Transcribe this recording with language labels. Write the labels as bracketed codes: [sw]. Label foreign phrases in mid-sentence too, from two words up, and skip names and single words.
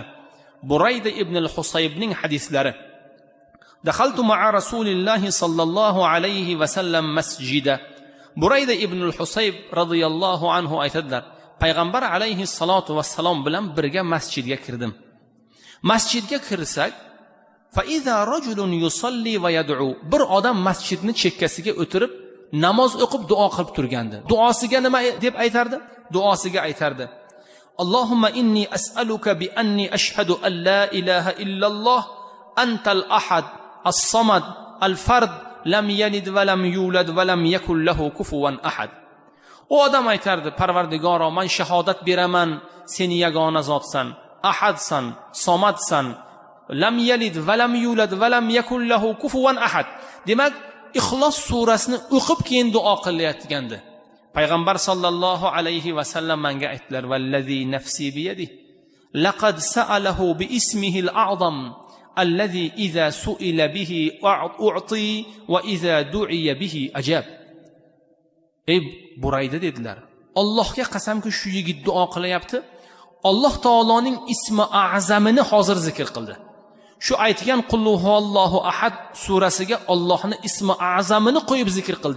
[ar] Burayda ibn al- [uz] Husaybning hadislari. [ar] دخلت مع رسول الله صلى الله عليه وسلم المسجد. [uz] Burayda ibn al-Husayb [ar] رضي الله عنه [uz] aytadilar, payg'ambar [ar] عليه الصلاة والسلام [uz] bilan birga masjidga kirdim. Masjidga kirsak, [ar] فإذا رجل يصلي ويدعو. [uz] Bir odam masjidni chekkasiga o'tirib namoz o'qib duo qilib turgandi. Duosiga nima deb aytardi? Duosiga aytardi: [ar] اللهم إني أسألك بأني أشهد أن لا إله إلا الله أنت الأحد الصمد الفرد لم يلد ولم يولد ولم يكن له كفوا أحد. [uz] u odam aytardi: Parvardigoro, men shahodat beraman, sen yagona zotsan, ahadsan, somadsan, [ar] لم يلد ولم يولد ولم يكن له كفوا أحد. [uz] Demak, Ixlos surasini o'qib keyin duo qilayotgandi. [ar] Payg'ambar صلى الله عليه وسلم [uz] menga aytdilar: [ar] "والذي نفسي بيده لقد سأله باسمه الأعظم الذي إذا سئل به أعطى وإذا دعي به أجاب." [uz] Ey Burayda dedilar, Allohga qasamki shu yigit duo qilyapti. Alloh taoloning ismi a'zamini hozir zikr qildi. Shu aytgan [ar] قل هو الله أحد [uz] surasiga Allohning ismi a'zamini qo'yib zikr qildi.